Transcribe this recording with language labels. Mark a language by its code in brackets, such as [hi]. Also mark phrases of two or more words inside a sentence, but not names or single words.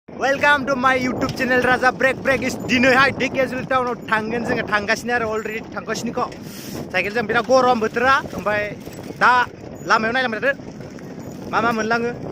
[en] Welcome to my YouTube channel Raja Break is [brx] दिनैहाय धेकियाजुलि टाउनाव थांगोन जोङो थांगासिनो आरो अलरेडि थांगासिनो क साइकेलजों बिराद गरम बोथोरा ओमफ्राय दा लामायाव नायलांबाय थादो मा मोनलाङो